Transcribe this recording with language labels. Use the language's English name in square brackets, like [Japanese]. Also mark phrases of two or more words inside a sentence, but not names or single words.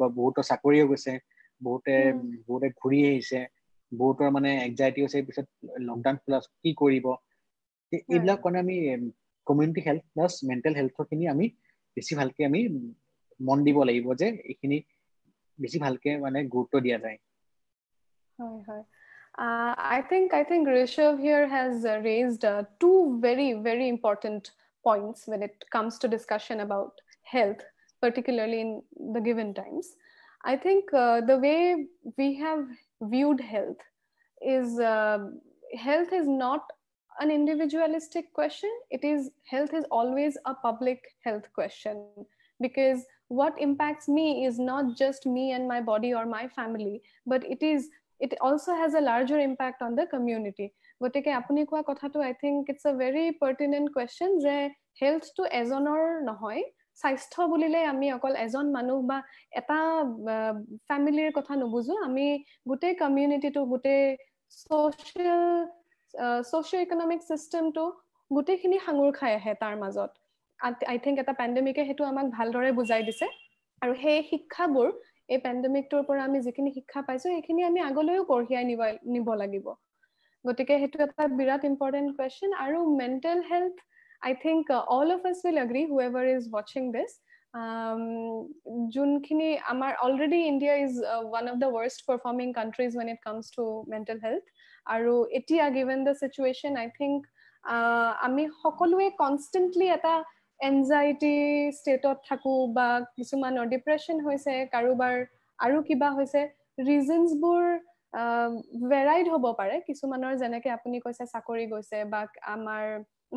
[Assamese] বহুতৰ চাকৰিও গৈছে, বহুতে ঘূৰি আহিছে, বহুতৰ মানে এংজাইটি হৈছে, পিছত লকডাউন খোলা কি কৰিব। এইবিলাক কাৰণে আমি [English] community health plus mental healthৰখিনি [Assamese] আমি বেছি ভালকে আমি মন দিব লাগিব, যে এইখিনি বেছি ভালকে মানে গুৰুত্ব দিয়া যায়। হয়। [English] I think Rishabh here has raised two very important points when it comes to discussion about health, particularly in the given times. I think the way we have viewed health is not an individualistic question. Health is always a public health question, because what impacts me is not just me and my body or my family, but it also has a larger impact on the community. [Assamese] গতিকে আপুনি কোৱা কথাটো [English] I think it's a very pertinent question, [Assamese] যে হেল্থটো এজনৰ নহয়, স্বাস্থ্য বুলিলে আমি অকল এজন মানুহ বা এটা ফ্যামিলিৰ কথা নুবুজো, আমি গোটেই কমিউনিটিটো, গোটেই [English] socio economic systemটো [Assamese] গোটেইখিনি সাঙুৰ খাই আহে তাৰ মাজত। [English] I think [Assamese] এটা পেণ্ডেমিকে সেইটো আমাক ভালদৰে বুজাই দিছে, আৰু সেই শিক্ষাবোৰ এই পেণ্ডেমিকটোৰ পৰা আমি যিখিনি শিক্ষা পাইছো সেইখিনি আমি আগলৈও কঢ়িয়াই নিব লাগিব। গতিকে সেইটো এটা বিৰাট [English] important question. [Assamese] আৰু [English] mental health, I think all of us will agree, whoever is watching this, [Assamese] যোনখিনি আমাৰ [English] already India is one of the worst performing countries when it comes to mental health [Assamese] আৰু এতিয়া [English] given the situation I think [Assamese] আমি সকলোৱে কনষ্টেণ্টলি এটা [English] anxiety stateত [Assamese] থাকো বা কিছুমানৰ ডিপ্ৰেশ্যন হৈছে কাৰোবাৰ আৰু কিবা হৈছে [English] reasonsবোৰ varied [Assamese] হ'ব পাৰে কিছুমানৰ যেনেকৈ আপুনি কৈছে চাকৰি গৈছে বা আমাৰ মই